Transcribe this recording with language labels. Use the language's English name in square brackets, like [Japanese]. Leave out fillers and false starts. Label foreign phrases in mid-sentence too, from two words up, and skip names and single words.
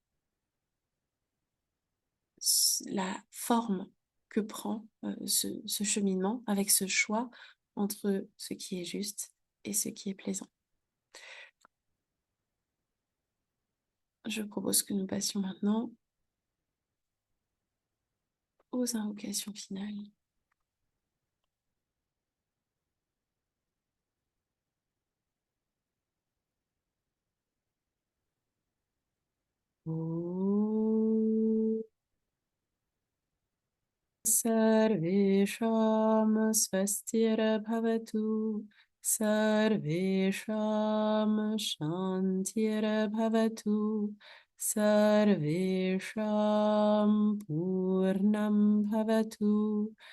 [French] la forme que prend ce cheminement avec ce choix entre ce qui est juste et ce qui est plaisant. Je propose que nous passions maintenant aux invocations finales. [Sanskrit] ॐ सर्वेषां स्वस्तिर्भवतु सर्वेषां शान्तिर्भवतु सर्वेषां पूर्णं भवतु